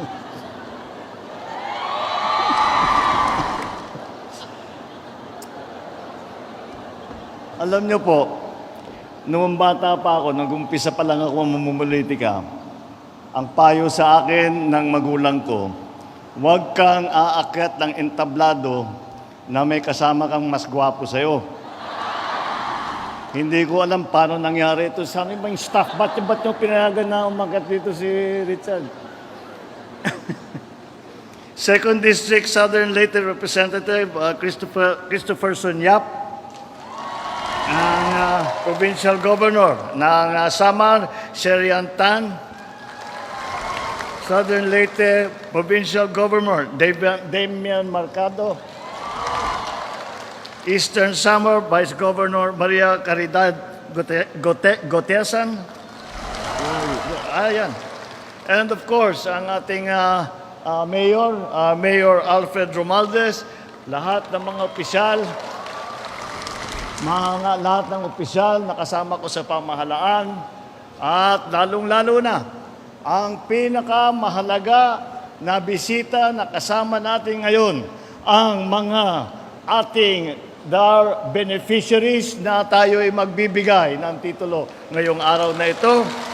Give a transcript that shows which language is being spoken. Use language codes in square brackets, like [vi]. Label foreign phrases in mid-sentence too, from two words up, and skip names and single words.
[tl] Alam niyo po, noong bata pa ako, nag-umpisa pa lang ako mamumulitika, ang payo sa akin ng magulang ko, huwag kang aakyat ng entablado na may kasama kang mas gwapo sa'yo. Hindi ko alam paano nangyari ito. Sabi ba yung staff, ba't nyo pinayagan na umagat dito si Richard? Second District Southern Leyte Representative Christopher Sunyap, ang [en] Provincial Governor [tl] ng Samar, Sherian Tan, Southern Leyte Provincial Governor Damian Marcado, Eastern Samar Vice Governor Maria Caridad Gotesan. Ayan. [en] And of course, [tl] ang ating Mayor Alfred Romualdez, lahat ng mga opisyal, lahat ng opisyal na kasama ko sa pamahalaan, at lalong-lalo na ang pinakamahalaga na bisita na kasama natin ngayon, ang mga ating DAR beneficiaries na tayo ay magbibigay ng titulo ngayong araw na ito.